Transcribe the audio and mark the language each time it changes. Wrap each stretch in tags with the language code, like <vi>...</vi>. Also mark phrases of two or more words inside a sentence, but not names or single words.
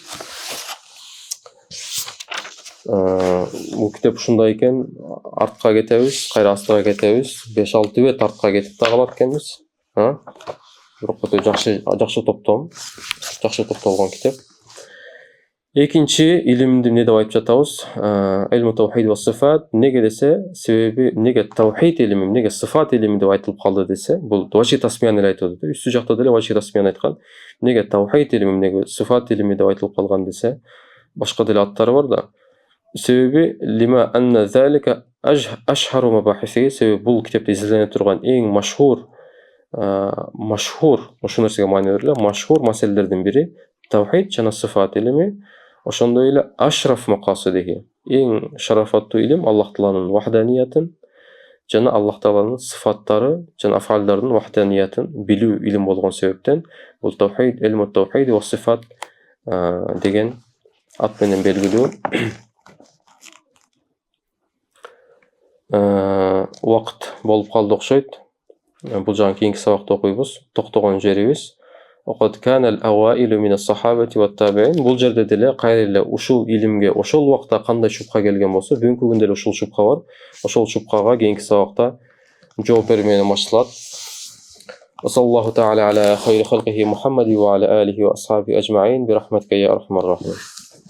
<ky>Бул китеп ушундай экен. Артка кетебиз, кайра астыга кетебиз. 5-6 бет артка кетип да калат экенбиз. Бирок өтө жакшы топтолгон китеп. Экинчи илимди эмне деп айтып жатабыз?</ky> <ar>علم التوحيد والصفات.</ar> <ky>Неге десе, себеби неге таухид илими, неге сифат илими деп айтылып калды десе, бул важи тасмияны эле айтып атат. Үстү жакта деле важи тасмияны айткан. Неге таухид илими, неге сифат илими деп айтылып калган десе, башка деле аттары бар да. Себеби</ky> <ar>لما أن ذلك أشهر مباحثه,</ar> <ky>себеби бул китепте изилдене турган эң машхур ошол нерсеге маани бериле, машхур маселелердин бири таухид жана сифат илими. Ошондой эле</ky> <ar>أشرف مقاصده,</ar> <ky>эң шарафаттуу илим Аллах Тааланын вахданиятын жана Аллах Тааланын сыфаттары жана афалдардын вахданиятын билүү илим болгон себептен бул таухид,</ky> <ar>علم التوحيد والصفات</ar> <ky>деген ат менен белгилүү. Убакыт болуп калды окшойт. Бул жагын кийинки сабакта окуйбуз. Токтогон жерибиз</ky> <ar>وقد كان الأوائل من الصحابة والتابعين.</ar> <ky>Бул жерде деле кайра эле ушул илимге ошол убакта кандай шубха келген болсо, бүгүнкү күндө деле ушул шубха бар. Ошол шубхага кийинки сабакта жооп берүү менен башталат.</ky> <ar>وصلى الله تعالى على خير خلقه محمد وعلى آله وأصحابه أجمعين برحمتك يا أرحم الراحمين.</ar>